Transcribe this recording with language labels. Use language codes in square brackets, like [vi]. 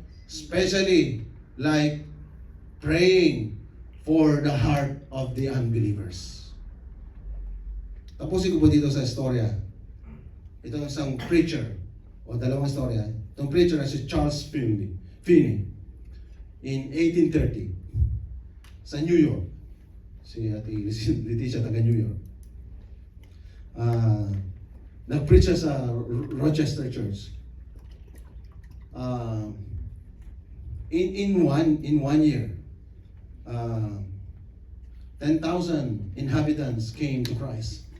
[en] Especially like praying for the heart of the unbelievers. [tl] Tapusin ko po dito sa istorya. Ito isang preacher, o dalawang istorya. Itong preacher na si Charles Finney in 1830 sa New York. Si Ate Leticia taga New York. Nag-preach siya sa Rochester Church. [en] In one year, 10,000 inhabitants came to Christ.